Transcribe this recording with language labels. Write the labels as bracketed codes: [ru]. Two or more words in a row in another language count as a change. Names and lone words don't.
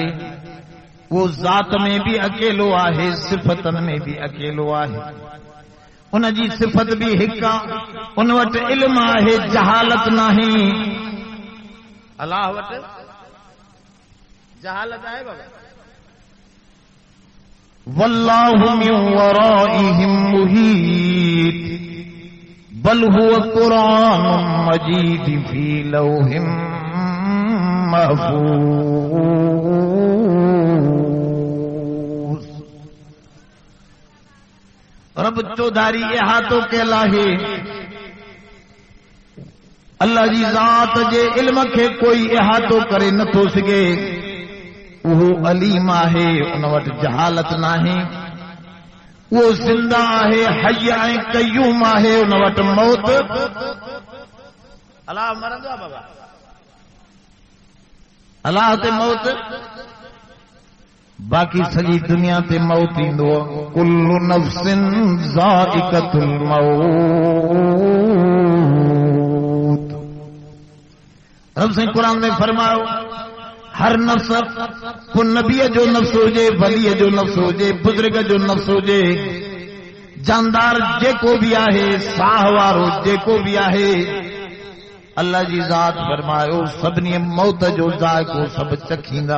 [sd] वो ज़ात में भी अकेलो आहे, सिफ़तनि में भी अकेलो आहे। उन जी सिफ़त भी हिकु आहे। उन वटि इल्म आहे, जहालत नाही। अल्लाह वटि जहालत आहे बाबा। [ar] والله من ورائهم محيط بل هو قرآن مجيد في لوح محفوظ. [sd] रब चौधारी इहातो कयल आहे। अल्लाह जी ज़ात जे इल्म खे कोई इहातो करे नथो सघे। उहो अलीम आहे, उन वटि जहालत नाहे। वो ज़िंदा आहे, हय ऐं क़य्यूम आहे। उन वटि मौत अल्लाह मरंदो आहे बाबा। अल्लाह ते मौत बाक़ी सॼी दुनिया ते मौत ईंदो। [ar] كل نفس ذائقة الموت. [sd] रब साईं क़ुरान में फरमायो हर नफ्स को नबीअ जो नफ्स हुजे, वलीअ जो नफ्स हुजे, बुजुर्ग जो नफ्स हुजे, जानदार जेको भी आहे, साह वारो जेको भी आहे, अल्लाह जी ज़ात फरमायो सभिनी मौत जो ज़ाइक़ो सभु चखींदा।